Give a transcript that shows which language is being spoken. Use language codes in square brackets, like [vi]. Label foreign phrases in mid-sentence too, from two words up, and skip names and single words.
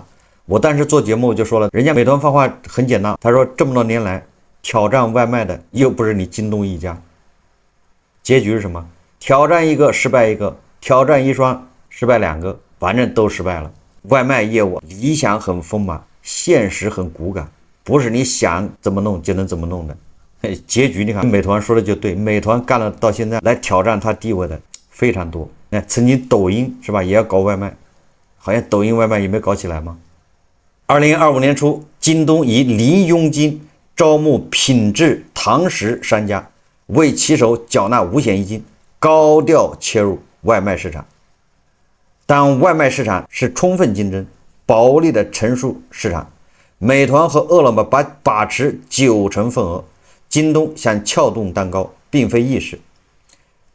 [zh] 我當時做節目就說了，人家美團放話很簡單，他說這麼多年來挑戰外賣的又不是你京東一家，結局是什麼？挑戰一個失敗一個，挑戰一雙失敗2個，反正都失敗了。外賣業務理想很豐滿，現實很骨感，不是你想怎麼弄就能怎麼弄的。結局你看，美團說的就对，美團幹了到現在來挑戰它地位的非常多。曾经抖音是吧，也要搞外賣，好像抖音外賣也没搞起來吗？2025年初，京東以零佣金招募品質堂食商家，為骑手繳納5險1金，高調切入外賣市場。但外賣市場是充分競爭、薄利的成熟市場，美團和餓了麼把持90%份額，京東想撬動蛋糕並非易事。